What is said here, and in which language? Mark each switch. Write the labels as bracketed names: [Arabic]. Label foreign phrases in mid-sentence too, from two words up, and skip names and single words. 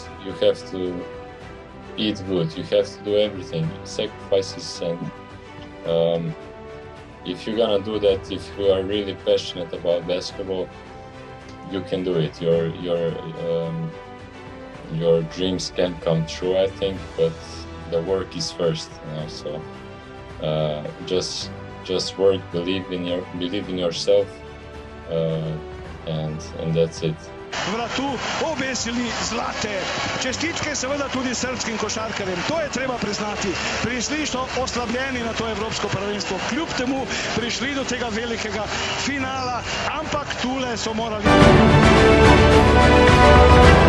[English] You have to eat good, you have to do everything, sacrifices, and if you're gonna do that, if you are really passionate about basketball, you can do it. Your dreams can come true, I think, but the work is first, so just work, believe in yourself, and that's it. [Slovenian] Vratu obesili zlate. Čestitke seveda tudi srpskim košarkarjem. To je treba priznati. Prišli so oslabljeni na to evropsko prvenstvo. Kljub temu prišli do tega velikega finala, ampak tule so morali